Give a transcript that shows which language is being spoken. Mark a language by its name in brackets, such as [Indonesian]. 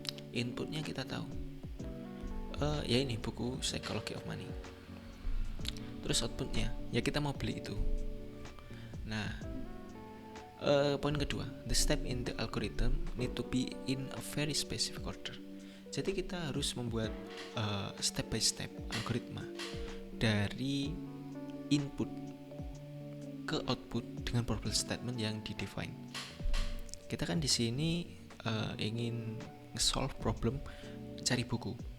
[Indonesian] Inputnya kita tahu, ya ini buku Psychology of Money. Terus outputnya, ya kita mau beli itu. Nah, poin kedua, [English] the step in the algorithm need to be in a very specific order. [Indonesian] Jadi kita harus membuat step by step algoritma dari input ke output dengan problem statement yang di-define. Kita kan di sini ingin solve problem cari buku.